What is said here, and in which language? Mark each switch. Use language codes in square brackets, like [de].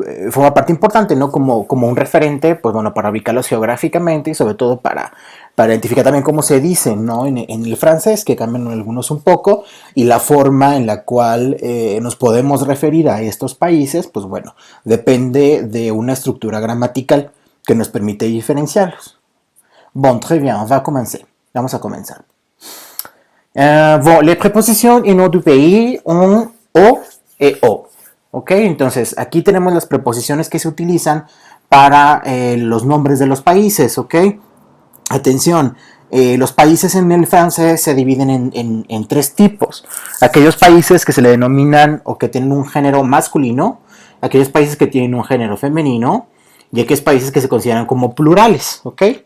[es] forma parte importante, ¿no? Como un referente, pues bueno, para ubicarlos geográficamente y sobre todo para identificar también cómo se dicen, ¿no? En el francés, que cambian algunos un poco, y la forma en la cual nos podemos referir a estos países, pues bueno, depende de una estructura gramatical que nos permite diferenciarlos. [fr] Bon, très bien, on va commencer. [es] Vamos a comenzar. [fr] Bon, les prépositions et noms du pays ont O et O. [es] Ok, entonces aquí tenemos las preposiciones que se utilizan para los nombres de los países, ok. Atención, los países en el francés se dividen en 3 tipos. Aquellos países que se le denominan o que tienen un género masculino, aquellos países que tienen un género femenino y aquellos países que se consideran como plurales, ok.